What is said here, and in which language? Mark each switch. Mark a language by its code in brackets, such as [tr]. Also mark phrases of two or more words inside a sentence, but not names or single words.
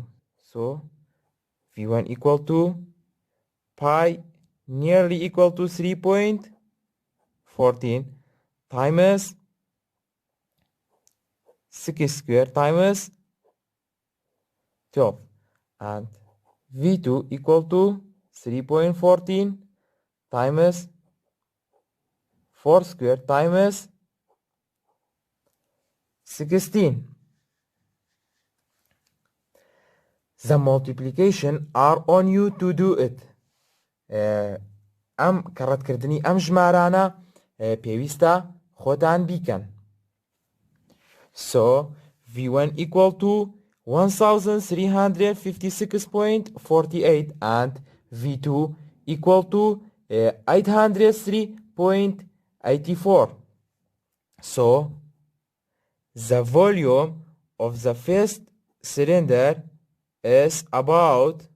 [en] So V1 equal to pi nearly equal to 3.14 times 6 square times 12 and V2 equal to 3.14 times 4 squared times 16. The multiplication are on you to do it. [ckb] ئەم کەڕەتکردنی ئەم ژمارانە پێویستە خۆتان بیکەن. [en] So V1 equal to 1356.48 and V2 equal to 803.84. So the volume of the first cylinder is about